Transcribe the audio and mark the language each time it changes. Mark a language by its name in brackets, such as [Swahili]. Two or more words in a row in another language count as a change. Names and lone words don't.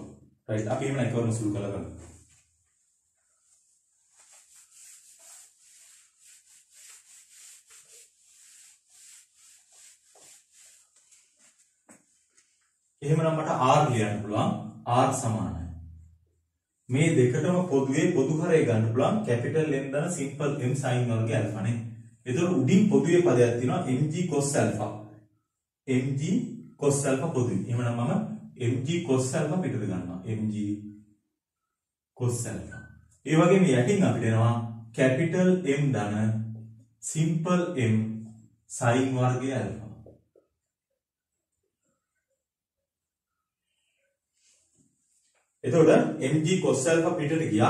[Sinhala] right. අපි එහෙනම් එකවරම සුළු කරලා ගමු. එහෙමනම් මට r ලියන්න පුළුවන්. r සමානයි. මේ දෙකටම පොදුවේ පොදු හරය ගන්න පුළුවන් [English] capital M [Sinhala] ධන simple M sin වර්ගය alpha නේ. එතකොට උඩින් පොදුවේ පදයක් තියෙනවා [English] mg cos alpha. mg cos alpha [Sinhala] පොදුයි. එහෙමනම් මම [English] mg cos alpha [Sinhala] පිටත ගන්නවා. [English] mg cos alpha. [Sinhala] ඒ වගේම යටින් අපිට එනවා [English] capital M [Sinhala] ධන simple M sin වර්ගය alpha. එතකොට [English] mg cos alpha [Sinhala] පිටට ගියා.